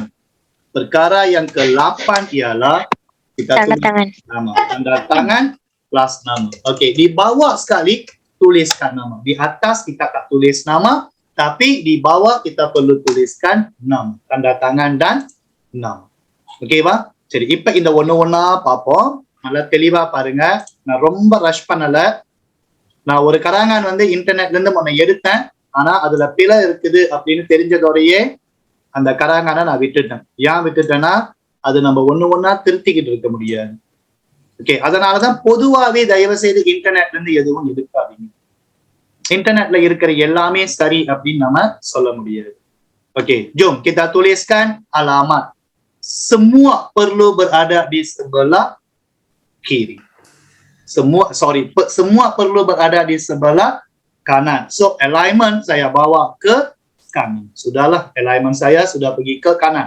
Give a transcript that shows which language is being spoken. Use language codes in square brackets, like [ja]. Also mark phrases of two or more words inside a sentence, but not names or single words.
[ms] Perkara yang ke-8 ialah kita tulis nama. Tanda tangan plus nama. Okey, di bawah sekali tuliskan nama. Di atas kita tak tulis nama, tapi di bawah kita perlu tuliskan nama. Tanda tangan dan nama. Okey ba? [ta] சரி, இப்ப இந்த ஒண்ணா பார்ப்போம். நல்லா தெளிவா பாருங்க. நான் ரொம்ப ரஷ் பண்ணல. நான் ஒரு கராங்கான் வந்து இன்டர்நெட்ல இருந்து முன்ன எடுத்தேன். ஆனா அதுல பிழை இருக்குது அப்படின்னு தெரிஞ்சதோடையே அந்த கராங்கானை நான் விட்டுட்டேன். ஏன் விட்டுட்டேன்னா அது நம்ம ஒண்ணா திருத்திக்கிட்டு இருக்க முடியாது. ஓகே, அதனாலதான் பொதுவாவே தயவு செய்து இன்டர்நெட்ல இருந்து எதுவும் எடுக்காதீங்க. இன்டர்நெட்ல இருக்கிற எல்லாமே சரி அப்படின்னு நம்ம சொல்ல முடியாது. [ms] Okey, jom kita tuliskan alamat. Semua perlu berada di sebelah kiri. Semua perlu berada di sebelah kanan. So alignment saya bawa ke kanan. Sudahlah, alignment saya sudah pergi ke kanan.